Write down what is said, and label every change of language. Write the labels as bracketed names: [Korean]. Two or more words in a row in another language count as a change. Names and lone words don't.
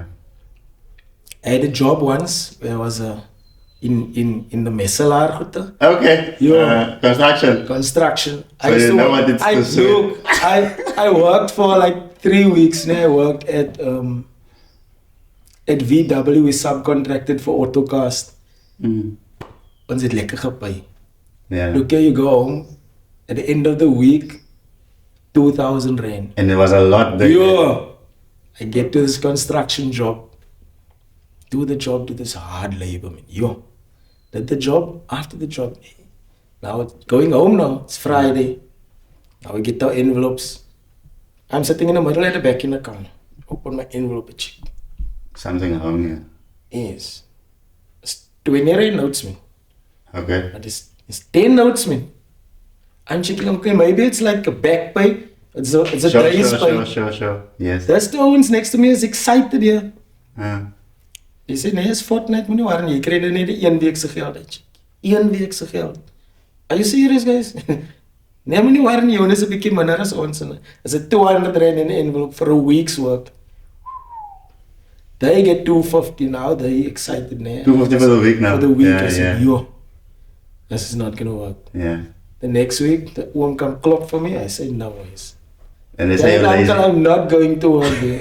[English] I had a job once where I was in the Messelaar. Okay. Yeah. Construction. Construction. So you know what it's to say. look, I worked for like 3 weeks. Now I worked at VW. We subcontracted for Autocast. Mm. [Afrikaans] Ons het lekker gepay. [English] Yeah. Look, you go home at the end of the week, 2,000 rand. And it was a lot bigger. Yeah. I get to this construction job. Do the job, do this hard labor, man. Yo. Did the job, after the job. Now it's going home now. It's Friday. Now we get our envelopes. I'm sitting in the middle at the back in the car. Open my envelope, check. Something wrong here. Yes. It's 20 rand notes, man. Okay. But it's 10 notes, man. I'm checking, okay, maybe it's like a back pay. It's a day's pay. Sure. Yes. That's the owens next to me is excited here. Uh, [Afrikaans] Hy sê nee, is fortnight moenie worry nie. Jy kry net die 1 week se geld uit. 1 week se geld. [English] Are you serious, guys? [Afrikaans] Nee, moenie worry nie. Jonas is 'n bietjie minder as ons. [English] Is it 200 rand in 'n envelope for a week's work? They get 250 now. They excited nee. 250 for the week now. For the week, Yeah, I said, yeah. yo, this is not gonna work. Yeah. The next week, the oom come klop for me. I say no ways. And they say you're Uncle, lazy. I'm not going to work there.